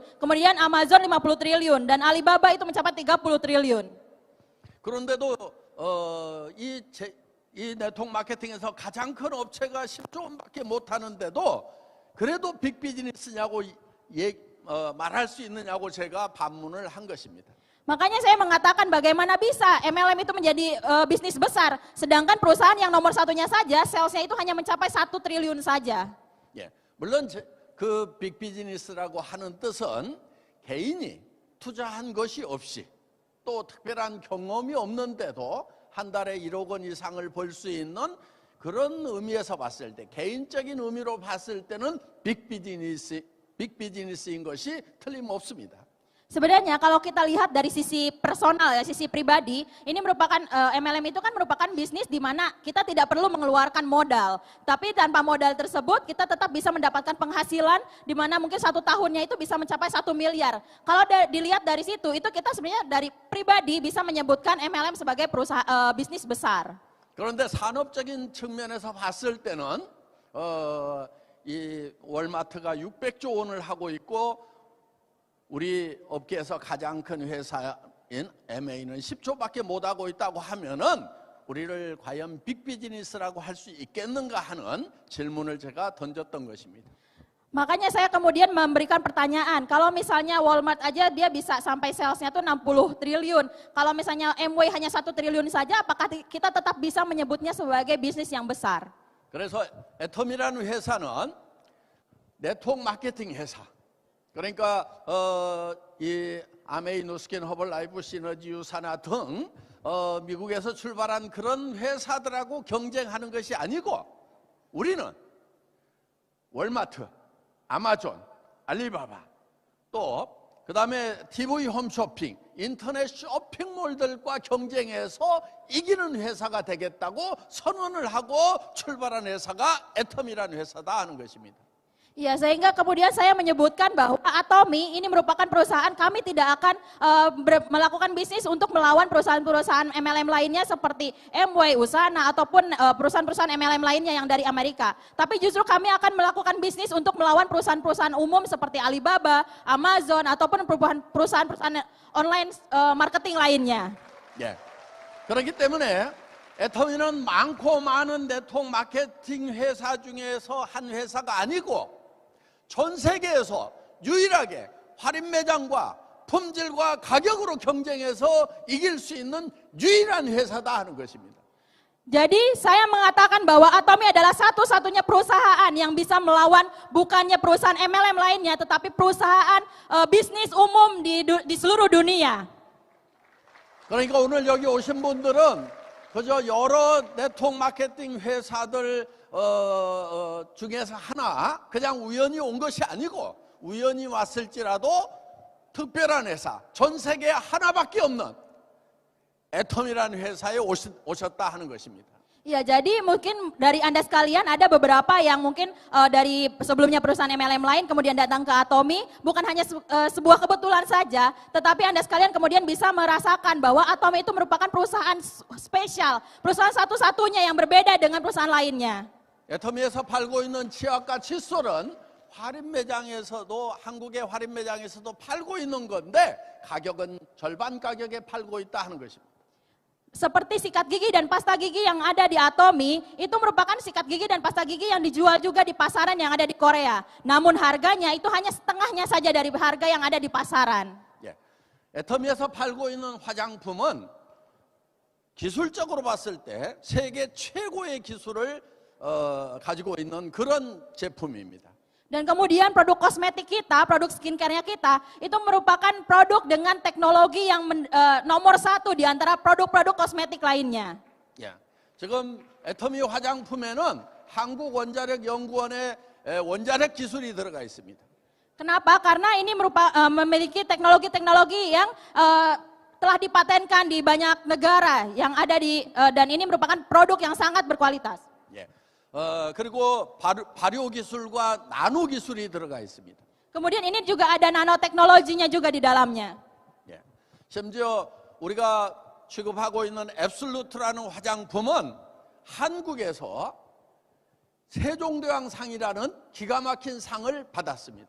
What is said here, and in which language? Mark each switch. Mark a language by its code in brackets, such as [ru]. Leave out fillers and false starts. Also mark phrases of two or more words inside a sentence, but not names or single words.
[id] Kemudian Amazon 50 triliun dan Alibaba itu mencapai 30 triliun. [ko] 그런데도 이 네트워크 마케팅에서 가장 큰 업체가 10조 원밖에 못 하는데도 그래도 빅 비즈니스냐고 말할 수 있느냐고 제가 반문을 한 것입니다. [id] Makanya saya mengatakan bagaimana bisa MLM itu menjadi bisnis besar, sedangkan perusahaan yang nomor 1-nya saja, salesnya itu hanya mencapai 1 triliun saja. [ko] 예, 물론 그 빅 비즈니스라고 하는 뜻은 개인이 투자한 것이 없이 또 특별한 경험이 없는데도 한 달에 1억 원 이상을 벌 수 있는 그런 의미에서 봤을 때, 개인적인 의미로 봤을 때는 빅 비즈니스인 것이 틀림없습니다. [id] Sebenarnya kalau kita lihat dari sisi personal ya, sisi pribadi, ini merupakan MLM itu kan merupakan bisnis di mana kita tidak perlu mengeluarkan modal. Tapi tanpa modal tersebut kita tetap bisa mendapatkan penghasilan di mana mungkin 1 tahunnya itu bisa mencapai 1 miliar. Kalau dilihat dari situ, itu kita sebenarnya dari pribadi bisa menyebutkan MLM sebagai perusahaan bisnis besar. [ko] 그런데 산업적인 측면에서 봤을 때는 이 월마트가 600조 원을 하고 있고 우리 업계에서 가장 큰 회사인 MA는 10조밖에 못하고 있다고 하면은 우리를 과연 빅 비즈니스라고 할 수 있겠는가 하는 질문을 제가 던졌던 것입니다. [id] Makanya saya kemudian memberikan pertanyaan, kalau misalnya Walmart aja dia bisa sampai salesnya tuh 60 triliun, kalau misalnya Amway hanya 1 triliun saja, apakah kita tetap bisa menyebutnya sebagai bisnis yang besar? [ko] 그래서 애텀이라는 회사는 네트워크 마케팅 회사. 그러니까 이 아메이 누스킨 허벌라이프 시너지 유사나 등 미국에서 출발한 그런 회사들하고 경쟁하는 것이 아니고 우리는 월마트, 아마존, 알리바바 또 그다음에 TV 홈쇼핑, 인터넷 쇼핑몰들과 경쟁해서 이기는 회사가 되겠다고 선언을 하고 출발한 회사가 애텀이라는 회사다 하는 것입니다. [id] Ya, sehingga kemudian saya menyebutkan bahwa Atomy ini merupakan perusahaan, kami tidak akan melakukan bisnis untuk melawan perusahaan-perusahaan MLM lainnya seperti Amway, Usana, ataupun perusahaan-perusahaan MLM lainnya yang dari Amerika. Tapi justru kami akan melakukan bisnis untuk melawan perusahaan-perusahaan umum seperti Alibaba, Amazon, ataupun perusahaan-perusahaan [en] online marketing [id] lainnya. [ko] 예. 그렇기 때문에 애터미는 많고 많은 네트워크 마케팅 회사 중에서 한 회사가 아니고 전 세계에서 유일하게 할인 매장과 품질과 가격으로 경쟁해서 이길 수 있는 유일한 회사다 하는 것입니다. [id] Jadi saya mengatakan bahwa Atomy adalah satu-satunya perusahaan yang bisa melawan bukannya perusahaan MLM lainnya, tetapi perusahaan bisnis umum di seluruh dunia. [ko] 그러니까 오늘 여기 오신 분들은 그저 여러 네트워크 마케팅 회사들 중에서 하나 그냥 우연히 온 것이 아니고 우연히 왔을지라도 특별한 회사, 전 세계에 하나밖에 없는 애텀이라는 회사에 오셨다 하는 것입니다. [id] Ya, jadi mungkin dari Anda sekalian ada beberapa yang mungkin dari sebelumnya perusahaan MLM lain kemudian datang ke Atomy, bukan hanya sebuah kebetulan saja, tetapi Anda sekalian kemudian bisa merasakan bahwa Atomy itu merupakan perusahaan spesial, perusahaan satu-satunya yang berbeda dengan perusahaan lainnya. [ko] 애터미에서 팔고 있는 치약과 칫솔은 할인 매장에서도 한국의 할인 매장에서도 팔고 있는 건데 가격은 절반 가격에 팔고 있다 하는 것입니다. [id] Seperti sikat gigi dan pasta gigi yang ada di Atomy, itu merupakan sikat gigi dan pasta gigi yang dijual juga di pasaran yang ada di Korea. Namun harganya itu hanya setengahnya saja dari harga yang ada di pasaran. [ko] 예. 애터미에서 팔고 있는 화장품은 기술적으로 봤을 때 세계 최고의 기술을 가지고 있는 그런 제품입니다. [id] Dan kemudian produk kosmetik kita, produk skincare-nya kita, itu merupakan produk dengan teknologi yang nomor 1 di antara produk-produk kosmetik lainnya. [ko] 예. 지금 애터미 화장품에는 한국원자력연구원의 원자력 기술이 들어가 있습니다. [id] Kenapa? Karena ini memiliki teknologi-teknologi yang telah dipatenkan di banyak negara yang ada dan ini merupakan produk yang sangat berkualitas. [ko] 예. 그리고 발효 기술과 나노 기술이 들어가 있습니다. [id] Kemudian ini juga ada nanoteknologinya juga di dalamnya. [ko] 예. 심지어 우리가 취급하고 있는 앱솔루트라는 화장품은 한국에서 세종대왕상이라는 기가 막힌 상을 받았습니다.